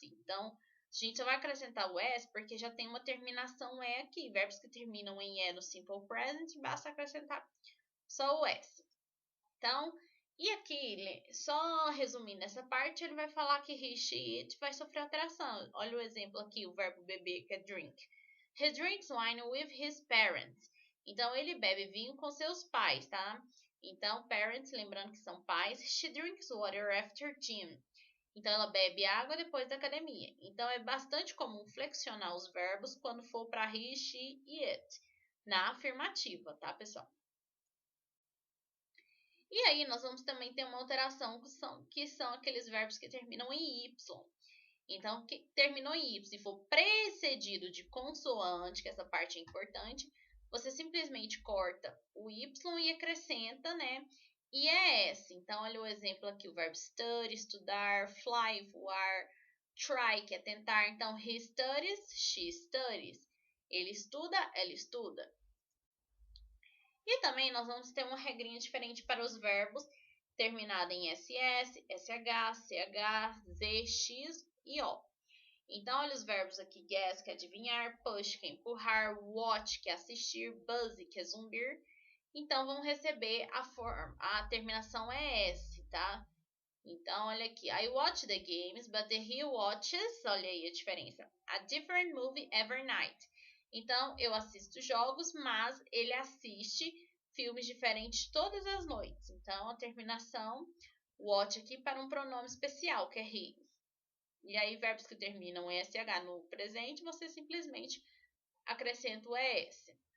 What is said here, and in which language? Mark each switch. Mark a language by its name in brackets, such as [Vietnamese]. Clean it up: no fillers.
[Portuguese] Então, a gente só vai acrescentar o S porque já tem uma terminação E aqui. Verbos que terminam em E no simple present, basta acrescentar só o S. Então, e aqui, só resumindo essa parte, ele vai falar que he, she, it vai sofrer alteração. Olha o exemplo aqui, o verbo beber, que é drink. [English] He drinks wine with his parents. [Portuguese] Então, ele bebe vinho com seus pais, tá? Então, parents, lembrando que são pais. [English] She drinks water after gym. [Portuguese] Então, ela bebe água depois da academia. Então, é bastante comum flexionar os verbos quando for para he, she e it. Na afirmativa, tá, pessoal? E aí, nós vamos também ter uma alteração que são aqueles verbos que terminam em Y. Então, que terminou em Y e for precedido de consoante, que essa parte é importante, você simplesmente corta o Y e acrescenta, né? IES. Então, olha o exemplo aqui, o verbo study, estudar, fly, voar, try, que é tentar. Então, [English] he studies, she studies. [Portuguese] Ele estuda, ela estuda. E também nós vamos ter uma regrinha diferente para os verbos terminado em SS, SH, CH, Z, X e O. Então, olha os verbos aqui: guess, que é adivinhar, push, que é empurrar, watch, que é assistir, buzz, que é zumbir. Então, vão receber a terminação é S, tá? Então, olha aqui. [English] I watch the games, but he watches, [Portuguese] olha aí a diferença, [English] a different movie every night. [Portuguese] Então, eu assisto jogos, mas ele assiste filmes diferentes todas as noites. Então, a terminação watch aqui para um pronome especial, que é he. E aí, verbos que terminam em SH no presente, você simplesmente acrescenta o ES.